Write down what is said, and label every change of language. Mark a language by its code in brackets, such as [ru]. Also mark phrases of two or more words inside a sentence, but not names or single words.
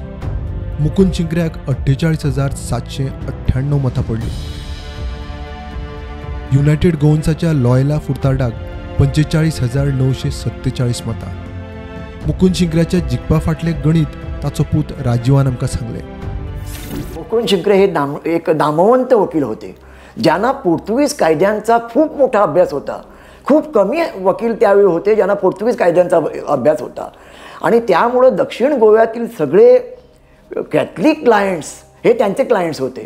[kok] मुकुंद शिंगऱ्याक 48,798 मतां पडलीं. युनायटेड गोवन्साच्या लॉयला फुर्ताडाक 45,947 मतां. मुकुंद शिंगऱ्याच्या जिखपा फाटलें गणित ताचो पूत राजीवान आमकां सांगलें. [mr] मुकुंद शिंगरे हे एक नामवंत वकील होते, ज्यांना पोर्तुगीज कायद्यांचा खूप मोठा अभ्यास होता. खूप कमी वकील त्यावेळी होते ज्यांना पोर्तुगीज कायद्यांचा अभ्यास होता. आणि त्यामुळं दक्षिण गोव्यातील सगळे [en] Catholic clients [mr] हे त्यांचे क्लायंट्स होते.